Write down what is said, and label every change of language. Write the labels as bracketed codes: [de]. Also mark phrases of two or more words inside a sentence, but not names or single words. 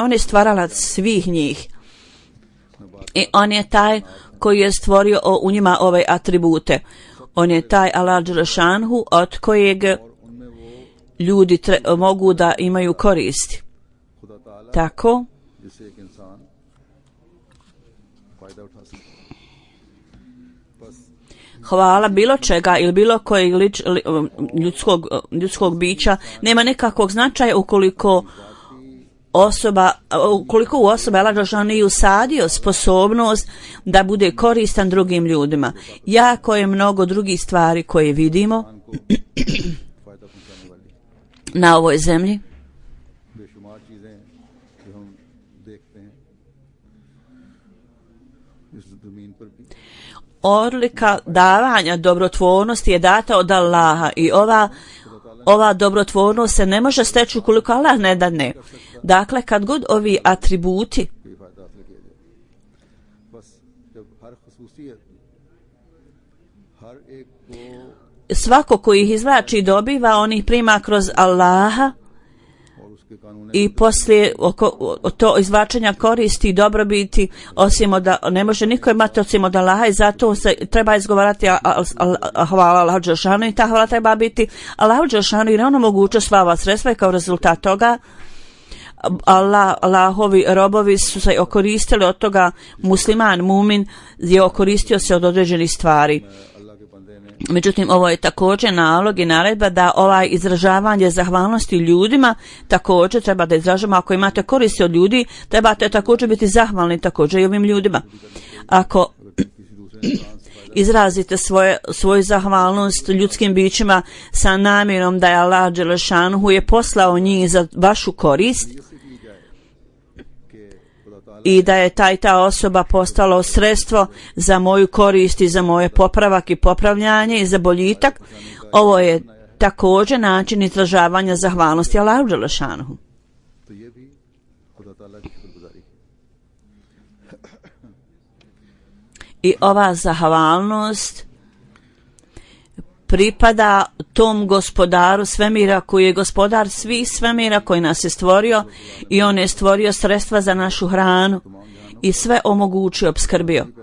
[bs] On je stvaralac svih njih i on je taj koji je stvorio u njima ove atribute. On je taj Allah dželešanhu od kojeg ljudi mogu da imaju koristi. Tako [ur] جس سے ایک انسان فائدہ اٹھا سکے. बस [bs] hvala bilo čega ili bilo kojeg ljudskog bića nema nekakvog značaja ukoliko u osoba Allah dželešanu nije usadio sposobnost da bude koristan drugim ljudima. Jako je mnogo drugih stvari koje vidimo [ur] فائدہ پہنچانے والی [bs] na ovoj zemlji [ur] بےشمار چیزیں جو ہم دیکھتے ہیں اس زمین پر بھی. [bs] odlika davanja dobrotvornosti je data od Allaha i ova dobrotvornost se ne može steći ukoliko Allah ne dadne. Dakle, kad god ovi atributi [ur] کوئی فائدہ حاصل کیا جائے، بس جب ہر خصوصیت ہر ایک کو [bs] svako koji ih izvlači i dobiva, on ih prima kroz Allaha [ur] اور اس کے قانون [bs] i poslije to izvlačenja koristi i dobrobiti osim od, ne može niko imati osim od Allaha i zato se treba izgovarati hvala Allahu dželešanu i ta hvala treba biti Allahu dželešanu jer on omogućuje sva ova sredstva i kao rezultat toga Allahovi robovi su se okoristili od toga, musliman, mumin je okoristio se od određenih stvari. [ur] اللہ کے بندے نے [bs] Međutim, ovo je također nalog i naredba da ovaj izražavanje zahvalnosti ljudima također treba da izražavamo. Ako imate koristi od ljudi, trebate također biti zahvalni također i ovim ljudima. Ako [ur] کسی دوسرے انسان سے [bs] izrazite svoju zahvalnost ljudskim bićima sa namjerom da je Allah dželešanhu je poslao njih za vašu korist [ur] کی جائے کہ خدا تعالیٰ [bs] i da je ta osoba postalo sredstvo za moju korist i za moje popravak i popravljanje i za boljitak, ovo je također način izražavanja zahvalnosti Allahu dželešanhu. [ur] تو یہ بھی خدا تعالیٰ کی شکرگزاری ہے. [bs] I ova zahvalnost pripada tom gospodaru svemira koji je gospodar svih svemira koji nas je stvorio i on je stvorio sredstva za našu hranu i sve omogućio, obskrbio.